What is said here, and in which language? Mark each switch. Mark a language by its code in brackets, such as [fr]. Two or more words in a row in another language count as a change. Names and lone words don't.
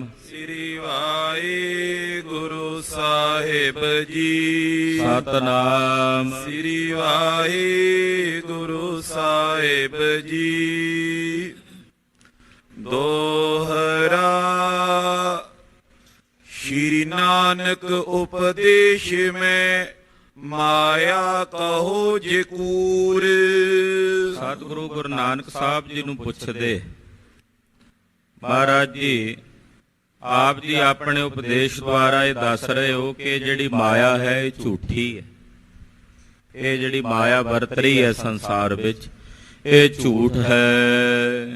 [pa] ਸ੍ਰੀ ਵਾਹਿਗੁਰੂ ਸਾਹਿਬ ਜੀ। ਸਤਨਾਮ ਸ੍ਰੀ ਵਾਹਿਗੁਰੂ ਸਾਹਿਬ ਜੀ। [bra] ਦੋਹਰਾ श्री नानक उपदेश में माया कहो जे कूर। [pa] ਸਤਿਗੁਰੂ ਗੁਰੂ ਨਾਨਕ ਸਾਹਿਬ ਜੀ ਨੂੰ ਪੁੱਛਦੇ, ਮਹਾਰਾਜ ਜੀ ਆਪ ਜੀ ਆਪਣੇ ਉਪਦੇਸ਼ ਦੁਆਰਾ ਇਹ ਦੱਸ ਰਹੇ ਹੋ ਕਿ ਜਿਹੜੀ ਮਾਇਆ ਹੈ ਇਹ ਝੂਠੀ ਹੈ। ਇਹ ਜਿਹੜੀ ਮਾਇਆ ਵਰਤ ਰਹੀ ਹੈ ਸੰਸਾਰ ਵਿੱਚ, ਇਹ ਝੂਠ ਹੈ।